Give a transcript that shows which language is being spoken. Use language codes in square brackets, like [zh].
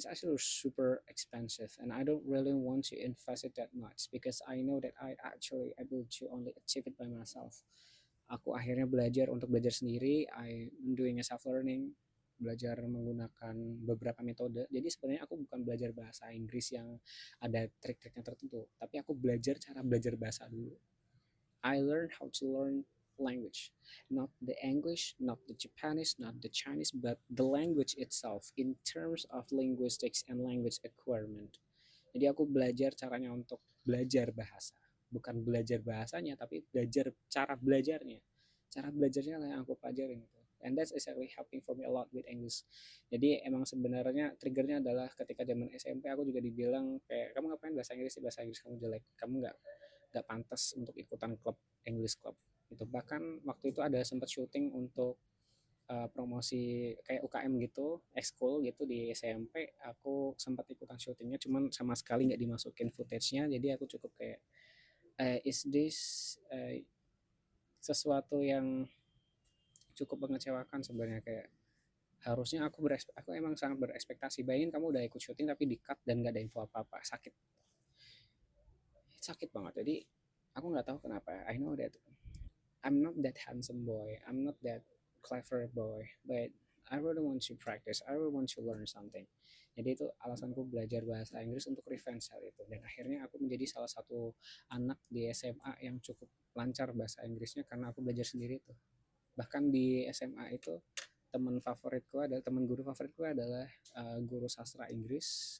[en] It's actually super expensive and I don't really want to invest it that much because I know that I actually able to only achieve it by myself. [id] Aku akhirnya belajar untuk belajar sendiri. [en] I doing a self learning, [id] belajar menggunakan beberapa metode. Jadi sebenarnya aku bukan belajar bahasa Inggris yang ada trik-triknya tertentu, tapi aku belajar cara belajar bahasa dulu. [en] I learned how to learn language, not the English, not the Japanese, not the Chinese, but the language itself in terms of linguistics and language acquirement. [id] Jadi aku belajar caranya untuk belajar bahasa, bukan belajar bahasanya tapi belajar cara belajarnya. Cara belajarnya lah yang aku pelajarin gitu. [en] And that's exactly helping for me a lot with English. [id] Jadi emang sebenarnya triggernya adalah ketika zaman SMP aku juga dibilang kayak kamu ngapain bahasa Inggris, bahasa Inggris kamu jelek, kamu nggak pantas untuk ikutan klub English club itu. Bahkan waktu itu ada sempat syuting untuk promosi kayak UKM gitu, ekskul gitu di SMP, aku sempat ikutan syutingnya, cuman sama sekali nggak dimasukin footage-nya, jadi aku cukup kayak, [en] is this [id] sesuatu yang cukup mengecewakan sebenarnya, kayak harusnya aku emang sangat berekspektasi. Bayangin kamu udah ikut syuting tapi di cut dan nggak ada info apa-apa, sakit, sakit banget. Jadi aku nggak tahu kenapa. [en] I know that I'm not that handsome boy, I'm not that clever boy, but I really want to practice, I really want to learn something. [id] Jadi itu alasanku belajar bahasa Inggris untuk revenge hal itu. Dan akhirnya aku menjadi salah satu anak di SMA yang cukup lancar bahasa Inggrisnya karena aku belajar sendiri tuh. Bahkan di SMA itu teman guru favoritku adalah guru sastra Inggris.